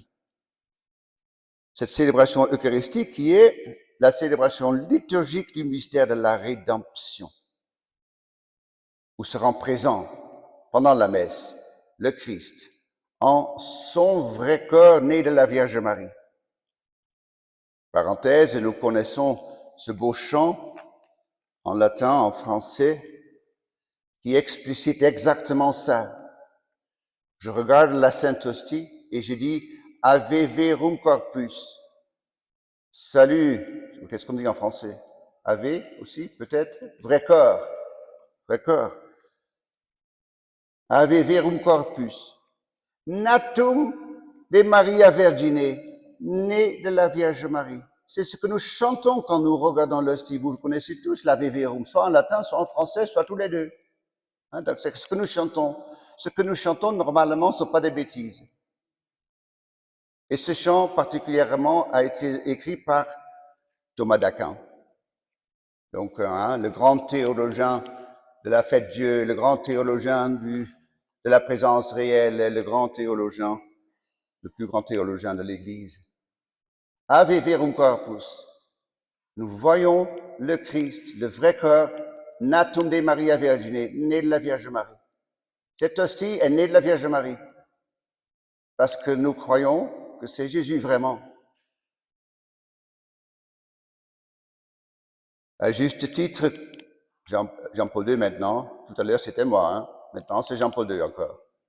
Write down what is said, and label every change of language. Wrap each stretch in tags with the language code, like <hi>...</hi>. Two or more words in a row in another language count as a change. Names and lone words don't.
<fr>Cette célébration eucharistique qui est la célébration liturgique du mystère de la rédemption, où se rend présent pendant la messe le Christ en son vrai corps né de la Vierge Marie. Parenthèse, nous connaissons ce beau chant en latin, en français, qui explicite exactement ça. Je regarde la Sainte Hostie et je dis «</fr> <la>Ave verum corpus ».</la> <fr>Salut, qu'est-ce qu'on dit en français? Ave aussi, peut-être? Vrai corps, vrai corps.</fr> <la>Ave verum corpus. Natum de Maria Virgine,</la> <fr>né de la Vierge Marie. C'est ce que nous chantons quand nous regardons l'hostie. Vous connaissez tous l'Ave Verum, soit en latin, soit en français, soit tous les deux. Donc c'est ce que nous chantons. Ce que nous chantons, normalement, ce ne sont pas des bêtises. Et ce chant, particulièrement, a été écrit par Thomas d'Aquin. Donc, le grand théologien de la fête Dieu, le grand théologien de la présence réelle, le grand théologien, le plus grand théologien de l'Église.</fr> <la>Ave verum corpus.</la> <fr>Nous voyons le Christ, le vrai corps,</fr> <la>natum de Maria Virgine,</la> <fr>né de la Vierge Marie. Cette hostie est née de la Vierge Marie parce que nous croyons que c'est Jésus vraiment. À juste titre, Jean-Paul II maintenant, tout à l'heure c'était moi, maintenant c'est Jean-Paul II encore.</fr>